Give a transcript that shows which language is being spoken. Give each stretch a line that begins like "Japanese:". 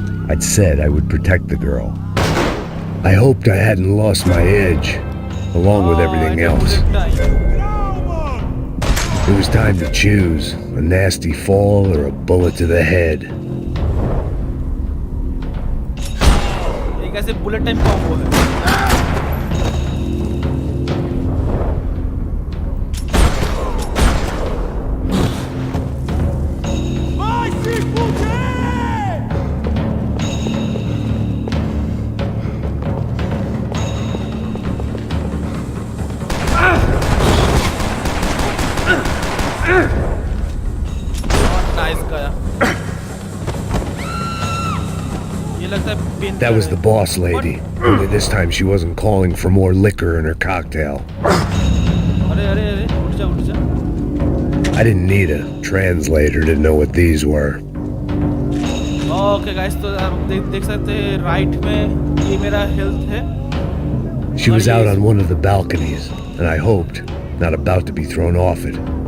English: I'd said I would protect the girl. I hoped I hadn't lost my edge, along with everything else. It was time to choose, a nasty fall or a bullet to the head.
Hindi: एक ऐसे bullet type combo है.
English: That was the boss lady, only this time she wasn't calling for more liquor in her cocktail. I didn't need a translator to know what these were. Okay guys,
Hindi: तो आप देख सकते हैं right में ये मेरा health है.
English: She was out on one of the balconies, and I hoped not about to be thrown off it.